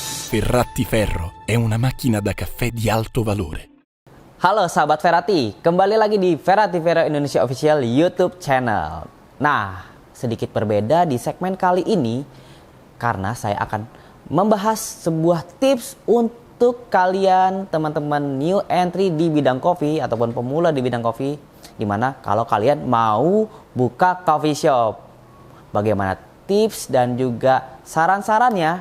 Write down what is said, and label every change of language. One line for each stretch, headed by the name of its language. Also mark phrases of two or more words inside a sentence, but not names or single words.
Italian: Ferratti Ferro è una macchina da caffè di alto valore.
Indonesian: Halo sahabat Ferratti, kembali lagi di Ferratti Ferro Indonesia
English: Official YouTube channel.
Indonesian: Nah, sedikit berbeda di segmen kali ini karena saya akan membahas sebuah tips untuk kalian teman-teman
English: new entry
Indonesian: di bidang kopi ataupun pemula di bidang kopi, dimana kalau kalian mau buka
English: coffee shop,
Indonesian: bagaimana tips dan juga saran-sarannya.